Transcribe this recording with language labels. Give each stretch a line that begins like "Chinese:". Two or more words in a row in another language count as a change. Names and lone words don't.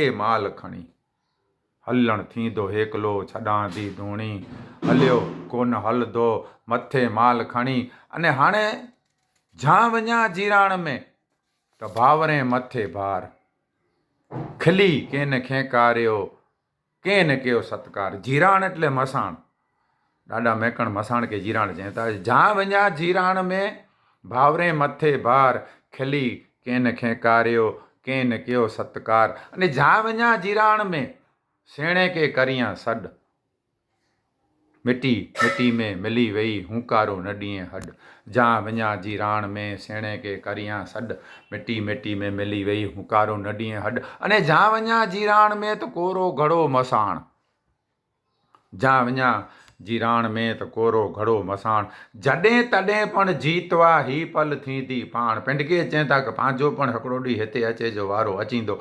Kachhi: माल खणी हलण थींदो हेकलो छॾां थी धूणी हलियो कोन हलंदो मथे माल खणी अने हाणे जा वञा जीराण में त भावरे मथे भार खिली कंहिं न खेंकारियो कंहिं न कयो सत्कार जीराण એટલે મસાણ ॾाढा मेकण मसाण खे जीराण चवनि था जा वञा जीराण में भावरे मथे भार खिली कंहिं न खेंकारियो कंहिं न कयो सत्कार अने जा वञा जीराण में सेणे के करियां सॾ मिटी मिटी में मिली वई हुंकारो न ॾींहुं हॾ जा वञा जीराण में सेणे के करियां सॾ मिटी मिटी में मिली वई हुंकारो न ॾींहुं हॾ अने जा वञा जीराण में त कोरो घड़ो मसाण जा वञा जीराण में त कोरो घड़ो मसाण जॾहिं तॾहिं पण जीतवा ही पल थींदी पाण पिंडके चवनि था की पंहिंजो पण हिकिड़ो ॾींहुं हिते अचे जो वारो अचींदो